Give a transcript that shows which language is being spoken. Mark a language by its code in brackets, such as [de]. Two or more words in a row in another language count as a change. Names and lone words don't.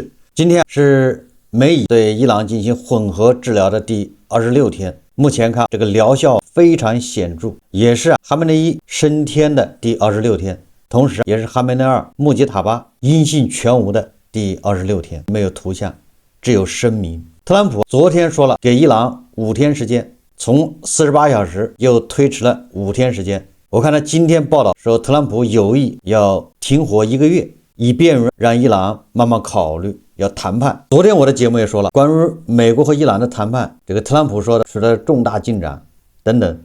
[zh] 今天是美以對伊朗進行混合治療的第26天，目前看這個療效非常顯著，也是哈梅內伊升天的第26天，同時也是哈梅內二穆吉塔巴音信全無的第26天。沒有圖像，只有聲明。特朗普昨天說了，給伊朗5天時間，從48小時又推遲了5天時間。我看他今天報道說，特朗普有意要停火1個月，以便讓伊朗慢慢考慮要談判。昨天我的節目也說了，關於美國和伊朗的談判，這個特朗普說的取得重大進展等等。